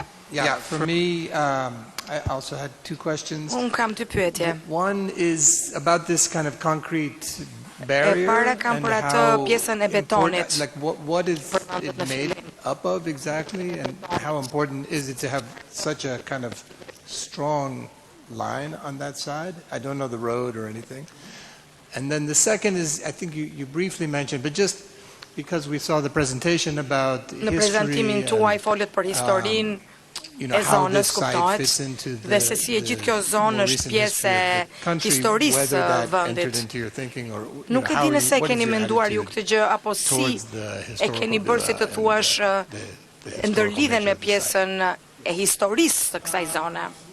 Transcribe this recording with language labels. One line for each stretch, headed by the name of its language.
English: Yeah, for me, I also had 2 questions.
Albanian: Unë kam 2 pyetje.
English: One is about this kind of concrete barrier.
Albanian: E para kam për atë pjesën e betonit.
English: Like what is it made up of exactly, and how important is it to have such a kind of strong line on that side? I don't know the road or anything. And then the second is, I think you briefly mentioned, but just because we saw the presentation about
Albanian: history. Në prezantimin tuaj folët për historinë e zonës kuptohet dhe se si e gjithë kjo zonë është pjesë e historisë vendit. Nuk e di nëse e keni menduar ju këtë gjë apo si e keni bërë si të thuash ndërlidhen me pjesën e historisë të kësaj zone.